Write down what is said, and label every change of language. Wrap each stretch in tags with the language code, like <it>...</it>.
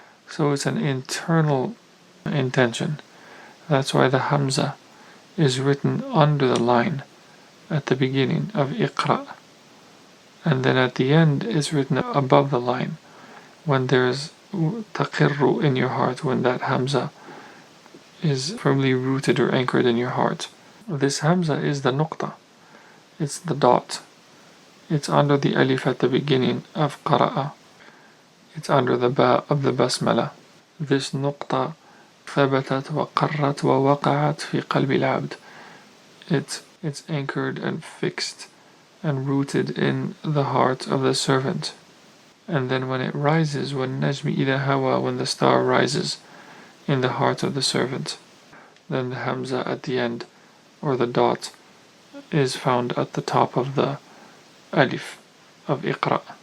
<en>So it's an internal intention. That's why the hamza is written under the line at the beginning of iqra, and then at the end is written above the line when there's taqirru in your heart, when that hamza is firmly rooted or anchored in your heart. This hamza is the nuqta, it's the dot. It's under the alif at the beginning of qara'a. It's under the ba of the basmala. This nuqta</en> <ar>ثبتت وقرت ووقعت في قلب العبد.</ar> <en>It's anchored and fixed and rooted in the heart of the servant. And then when it rises, when najmi ila hawa, when the star rises in the heart of the servant, then the hamza at the end, or the dot, is found at the top of the alif of iqra.</en>